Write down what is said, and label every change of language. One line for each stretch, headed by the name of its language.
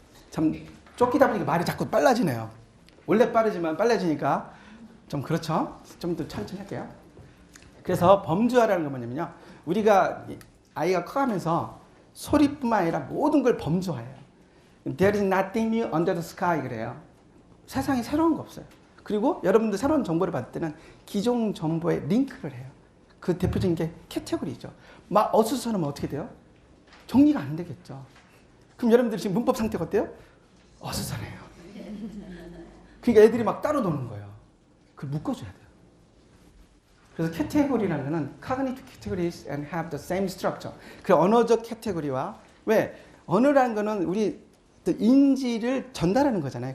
Korean: 참 쫓기다 보니까 말이 자꾸 빨라지네요. 원래 빠르지만 빨라지니까 좀 그렇죠? 좀 더 천천히 할게요. 그래서 범주화라는 건 뭐냐면요. 우리가 아이가 커가면서 소리뿐만 아니라 모든 걸 범주화해요.
English: There is nothing new under the sky
Korean: 그래요. 세상에 새로운 거 없어요. 그리고 여러분들 새로운 정보를 받을 때는 기존 정보에 링크를 해요. 그 대표적인 게 캐테고리죠. 막 어수선하면 어떻게 돼요? 정리가 안 되겠죠. 그럼 여러분들 지금 문법 상태가 어때요? 어수선해요. 그러니까 애들이 막 따로 노는 거예요. 그걸 묶어줘야 돼요. 그래서 캐테고리라는 거는
English: cognitive categories and have the same structure.
Korean: 그 언어적 캐테고리와 왜? 언어라는 거는 우리 인지를 전달하는 거잖아요.